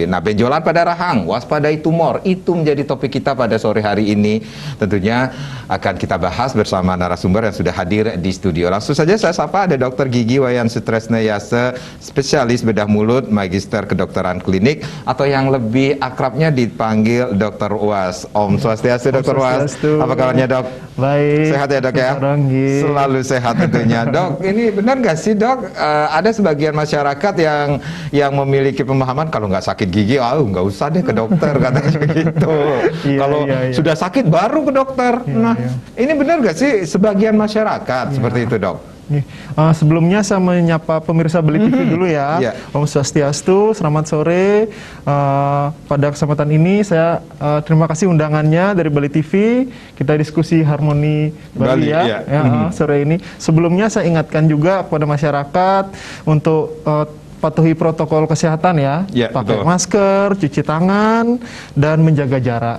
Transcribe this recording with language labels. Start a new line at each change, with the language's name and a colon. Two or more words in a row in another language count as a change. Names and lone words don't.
Indonesian: Nah, benjolan pada rahang, waspadai tumor, itu menjadi topik kita pada sore hari ini. Tentunya akan kita bahas bersama narasumber yang sudah hadir di studio. Langsung saja saya sapa, ada Dr. Gigi Wayan Sutresnayase, spesialis bedah mulut, magister kedokteran klinik, atau yang lebih akrabnya dipanggil Dr. Uwas.
Balinese: Om Swastiastu,
Indonesian: Dr. Uwas. Apa kabarnya, Dok? Baik. Sehat ya, Dok ya? Selalu sehat tentunya. Dok, ini benar nggak sih, Dok? Ada sebagian masyarakat yang memiliki pemahaman kalau nggak sakit gigi, nggak usah deh ke dokter, katanya begitu. Kalau sudah sakit baru ke dokter. Ini benar nggak sih sebagian masyarakat seperti itu, Dok? Sebelumnya saya menyapa pemirsa Beli TV dulu ya.
Balinese: Om Swastiastu,
Indonesian: selamat sore. Pada kesempatan ini saya terima kasih undangannya dari Beli TV. Kita diskusi Harmoni Bali ya. Sore ini. Sebelumnya saya ingatkan juga kepada masyarakat untuk patuhi protokol kesehatan ya, pakai masker, cuci tangan, dan menjaga jarak.